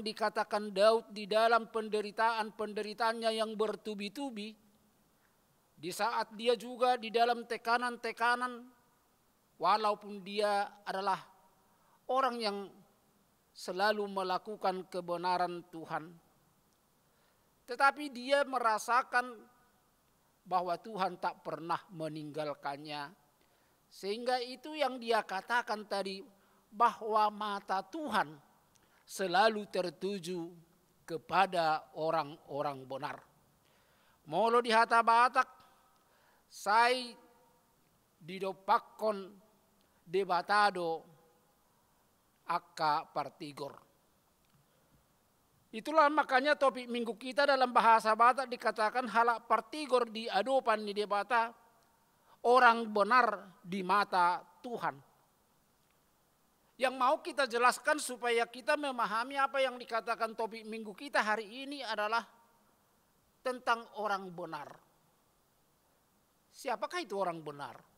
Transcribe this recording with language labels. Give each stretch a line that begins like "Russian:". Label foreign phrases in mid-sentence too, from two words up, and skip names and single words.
Indonesian: dikatakan Daud di dalam penderitaan-penderitaannya yang bertubi-tubi, di saat dia juga di dalam tekanan-tekanan, walaupun dia adalah orang yang selalu melakukan kebenaran Tuhan, tetapi dia merasakan bahwa Tuhan tak pernah meninggalkannya. Sehingga itu yang dia katakan tadi, bahwa mata Tuhan selalu tertuju kepada orang-orang benar.
Batak Toba: Molo di hata Batak, sai didopakon debatado akka partigor.
Indonesian: Itulah makanya topik minggu kita dalam bahasa Batak dikatakan
Batak Toba: halak partigor di adopan di debata,
Indonesian: orang benar di mata Tuhan. Yang mau kita jelaskan supaya kita memahami apa yang dikatakan topik minggu kita hari ini adalah tentang orang benar. Siapakah itu orang benar?